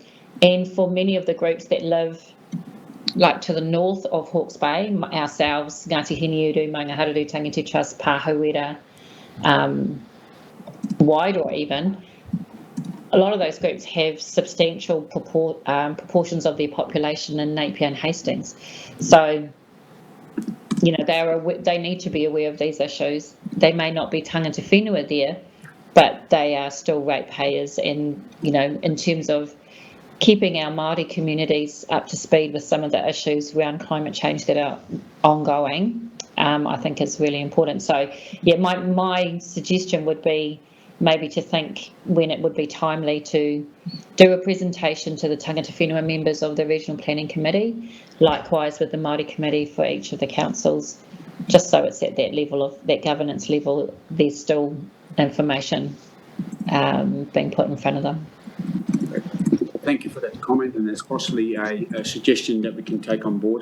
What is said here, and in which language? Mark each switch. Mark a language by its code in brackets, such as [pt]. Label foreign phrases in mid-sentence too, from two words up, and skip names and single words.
[en] And for many of the groups that live like to the north of Hawke's Bay, ourselves, Ngāti Hiniuru, Maungaharuru, Tangiti Trust, Pāhuera, Wairua even, a lot of those groups have substantial proportions of their population in Napier and Hastings. So, they need to be aware of these issues. They may not be [mi] tangata whenua [en] there, but they are still ratepayers. And, in terms of keeping our Māori communities up to speed with some of the issues around climate change that are ongoing, I think is really important. So, yeah, my suggestion would be maybe to think when it would be timely to do a presentation to the [mi] tangata whenua [en] members of the Regional Planning Committee, likewise with the Māori Committee for each of the councils, just so it's at that level of that governance level, there's still information being put in front of them. Thank you for that comment, and there's possibly a suggestion that we can take on board.